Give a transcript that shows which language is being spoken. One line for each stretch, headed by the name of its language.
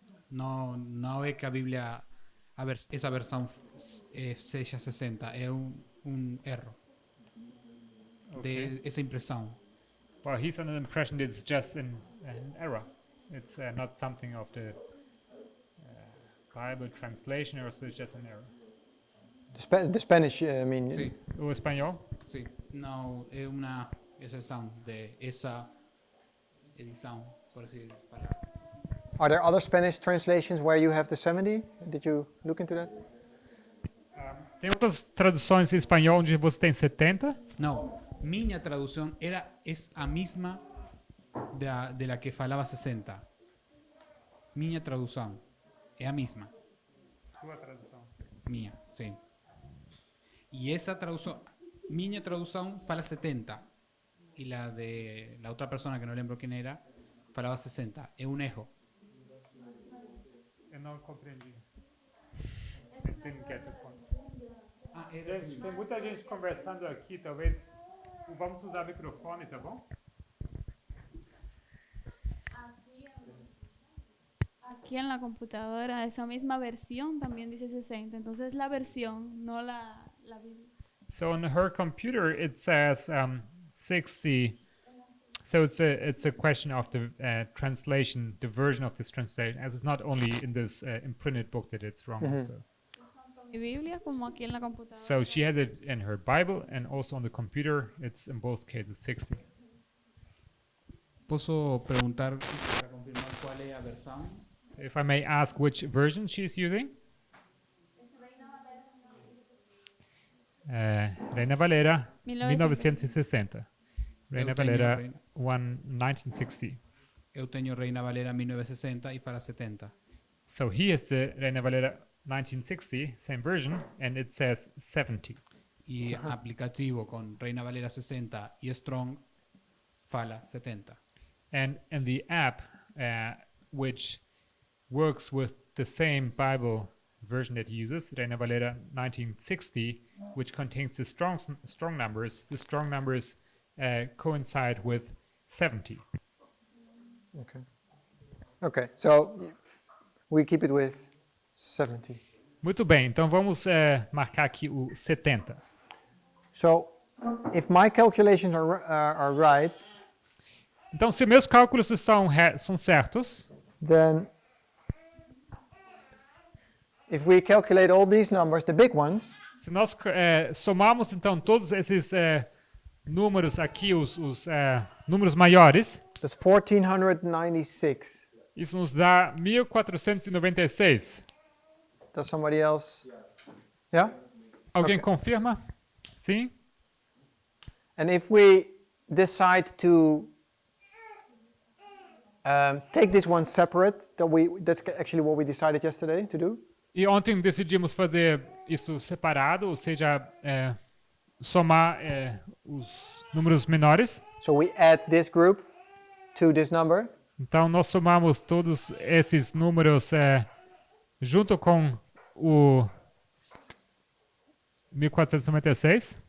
Portuguese: Não é que a Bíblia, essa versão seja 60. É um erro.
English: Okay.
Portuguese: Essa impressão.
English: Well, he's under the impression that it's just an error. It's not something of the Bible translation, or so it's just an error. The Spanish, I mean,
Portuguese: Sim. O espanhol?
Spanish: Sí, no, es una excepción de esa edición, por así decirlo.
English: Are there other Spanish translations where you have the 70? Did you look into that?
Portuguese: Tem outras traduções em espanhol onde você tem 70?
Spanish: No, minha traducción es a misma de la que falaba 60. Minha traducción es a misma.
Portuguese: Sua tradução.
Spanish: Mía, sí. Y esa traducción, minha traducción fala 70. Y la de la otra persona, que no lembro quién era, falaba 60. Es un ejo.
Portuguese: Eu não compreendi.
English: I didn't get the point. Ah,
Portuguese: Gente, tem muita gente conversando aqui, talvez vamos usar o microfone, tá bom?
Spanish: Aquí en la computadora, esa misma versión también dice 60. Entonces la versión, no la Biblia.
English: So on her computer it says 60. So it's a question of the translation, the version of this translation, as it's not only in this imprinted book that it's wrong. Also.
Spanish: Mi Biblia como aquí en la computadora.
English: So she has it in her Bible and also on the computer. It's in both cases 60.
Spanish: ¿Puedo preguntar para confirmar cuál es la versión?
English: So if I may ask which version she's using?
Spanish: Reina Valera 1960. Reina
Portuguese: Eu tenho
Spanish: Valera Reina- 1960.
Portuguese: Eu tenho Reina Valera 1960 y fala 70.
English: So he has the Reina Valera 1960, same version, and it says 70.
Spanish: Y aplicativo con Reina Valera 60 y Strong fala 70.
English: And in the app, which works with the same Bible version that he uses, Reina Valera 1960, which contains the strong numbers, the strong numbers coincide with 70. Okay. Okay, so we keep it with 70.
Portuguese: Muito bem, então vamos marcar aqui o 70.
English: So if my calculations are right,
Portuguese: Então, se meus cálculos são certos,
English: then if we calculate all these numbers, the big ones,
Portuguese: se nós somarmos então todos esses números aqui, os números maiores,
English: that's 1496.
Portuguese: isso nos dá 1496.
English: Does somebody else? Yeah?
Portuguese: Alguém
English: Ok.
Portuguese: confirma? Sim?
English: And if we decide to take this one separate, that's actually what we decided yesterday to do.
Portuguese: E ontem decidimos fazer isso separado, ou seja, somar os números menores.
English: So we add this group to this number.
Portuguese: Então, nós somamos todos esses números junto com o 1496.